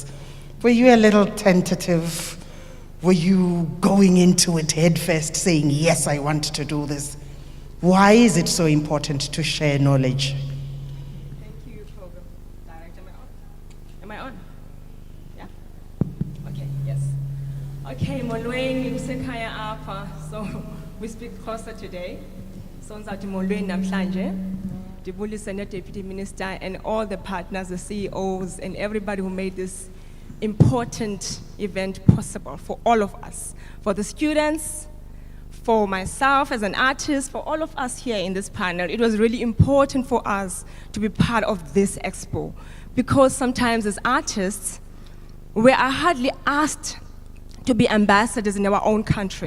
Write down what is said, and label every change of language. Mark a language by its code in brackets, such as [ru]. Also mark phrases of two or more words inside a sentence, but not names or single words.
[en] Were you a little tentative? Were you going into it headfirst saying, yes, I want to do this? Why is it so important to share knowledge? Thank you, Program Director. Am I on? Yeah? Okay, yes. [xh] Okay, molweni kusekhaya apha. [en] So we speak Xhosa today. So [xh] ngizathi molweni namhlanje. [en] Dibulise Deputy Minister and all the partners, the CEOs, and everybody who made this important event possible for all of us, for the students, for myself as an artist, for all of us here in this panel. It was really important for us to be part of this expo, because sometimes as artists, we are hardly asked to be ambassadors in our own country.